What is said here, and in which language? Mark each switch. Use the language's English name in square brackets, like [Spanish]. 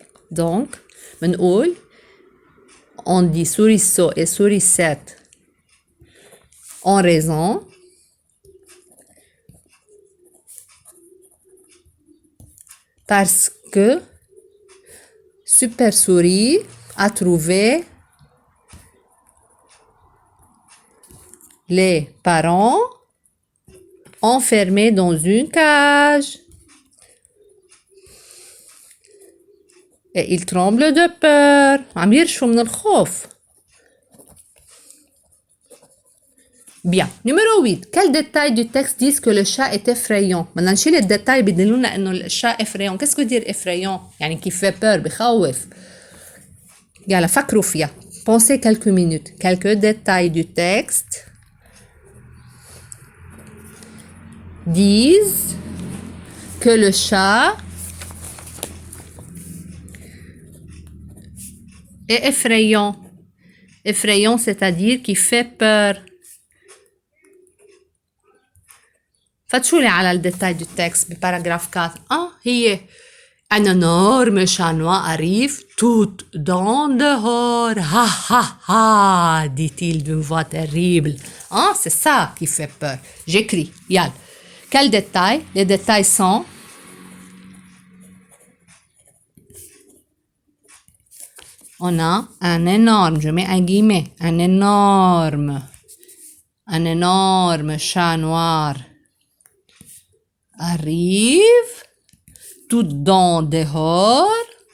[French] Donc, on dit Souriceau et Sourisette ont raison parce que Super Souris a trouvé les parents enfermés dans une cage. Et il tremble de peur. [Arabic] عم يرشوا من الخوف. [French] Bien. Numéro 8. Quels détails du texte disent que le chat est effrayant? [Arabic] بدنا نشيل الديتاي بدلونا انه الشات effrayant. [French] Qu'est-ce que veut dire effrayant? [Arabic] يعني كيف [French] fait peur [Arabic] بخوف. يلا فكروا فيها. [French] Pensez quelques minutes. Quelques détails du texte disent que le chat est effrayant. Effrayant, c'est-à-dire qui fait peur. [Arabic] فتشوا لي على الديتاي [French] du texte [Arabic] بباراجراف 4. [French] هي un énorme chat noir arrive tout dans dehors. Ha ha ha, dit-il d'une voix terrible. C'est ça qui fait peur. J'écris. Yal. Quels détails? Les détails sont on a un énorme, je mets un guillemet, un énorme chat noir arrive tout dans dehors.